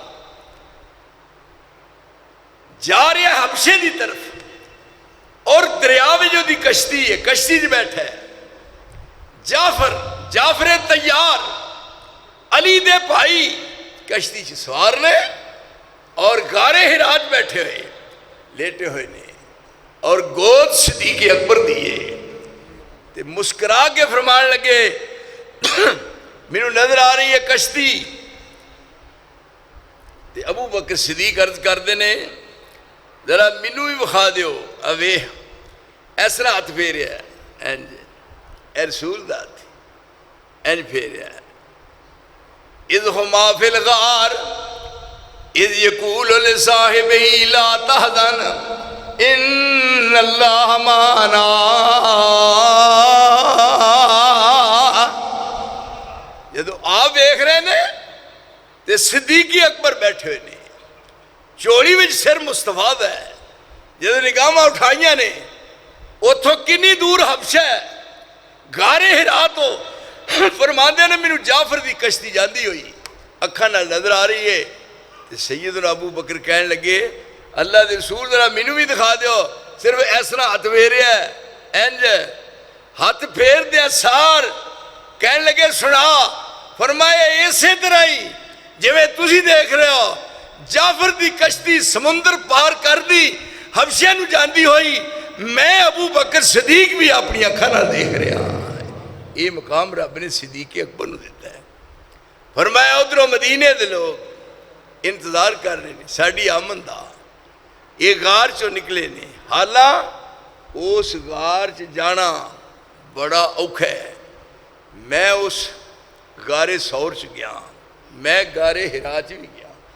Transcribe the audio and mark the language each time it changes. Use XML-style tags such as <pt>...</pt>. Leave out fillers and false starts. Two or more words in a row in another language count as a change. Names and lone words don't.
<pa>جا رہا ہے حبشے دی طرف، اور دریا میں جو دی کشتی ہے، کشتی جو بیٹھا ہے جعفر تیار، علی دے بھائی کشتی چ سوار نے، اور غار حراج بیٹھے ہوئے لیٹے ہوئے نے، اور گود صدیق اکبر دیئے تے مسکرا کے فرمان لگے مینوں نظر آ رہی ہے کشتی، تے ابو بکر صدیق عرض کر دینے ذرا مینوں بھی بخا دیو، اوے اس طرح ہاتھ پھیریا ہے، انج اے رسول دا ہاتھ انج پھیریا ہے،</pa> <ar>اذ ہما فی الغار اذ یقول لصاحبہ لا تحزن ان اللہ معنا،</ar> <pa>جدو آپ دیکھ رہے ہیں تے صدیقی اکبر بیٹھے ہوئے نے، چوری وچ سر مصطفیٰ دا ہے، جدو نگاہاں اٹھائیاں نے، اتھوں کنی دور حبشہ ہے، غار حرا تو فرماندے نے مینوں جعفر دی کشتی جاندی ہوئی، اکھاں نال نظر آ رہی ہے، تے سیدنا ابو بکر کہنے لگے اللہ دے رسول ذرا مینوں بھی دکھا دیو، صرف اس طرح ہاتھ پھیریا ہے، انج ہاتھ پھیر دیا سار، کہنے لگے سنا، فرمایا اسی طرح ہی جویں تسی دیکھ رہے ہو جعفر دی کشتی سمندر پار کر دی، حبشہ نو جاندی ہوئی، میں ابو بکر صدیق بھی اپنی اکھاں نال دیکھ رہا، یہ مقام رب نے صدیق اکبر نو دیتا ہے۔ فرمایا ادھروں مدینے دے لوگ انتظار کر رہے ہیں ساڑی آمن دا، یہ غار چو نکلے نے، حالاں اس غار چ جانا بڑا اوکھا ہے، میں اس غار سور چ گیا، میں غار حرا چ بھی گیا،</pa>